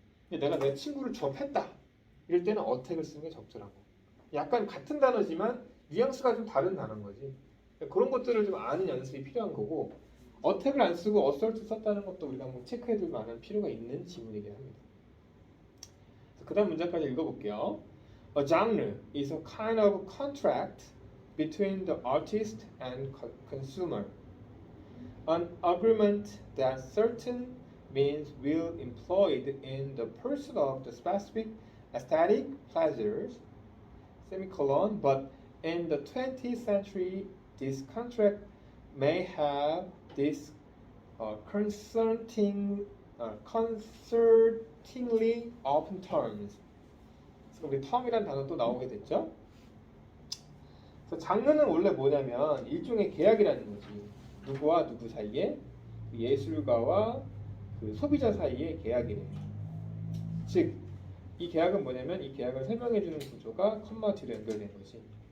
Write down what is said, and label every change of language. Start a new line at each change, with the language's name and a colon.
Korean: 내가 내 친구를 조업했다 이럴 때는 attack을 쓰는 게 적절하고 약간 같은 단어지만 뉘앙스가 좀 다른 단어인 거지. 그런 것들을 좀 아는 연습이 필요한 거고 attack을 안 쓰고 assault 썼다는 것도 우리가 한번 체크해둘 만한 필요가 있는 지문이긴 합니다. 그 다음 문장까지 읽어볼게요.
English: A genre is a kind of contract between the artist and consumer. An agreement that certain means will employed in the pursuit of the specific aesthetic pleasures, semicolon, but in the 20th century this contract may have this concertingly open terms.
Korean: 그래서 우리 term이라는 단어 또 나오게 됐죠. 그래서 장르는 원래 뭐냐면 일종의 계약이라는 거지. 누구와 누구 사이에 예술가와 그 소비자 사이의 계약이래. 즉, 이 계약은 뭐냐면 이 계약을 설명해주는 구조가 컴마 뒤로 연결된 거지.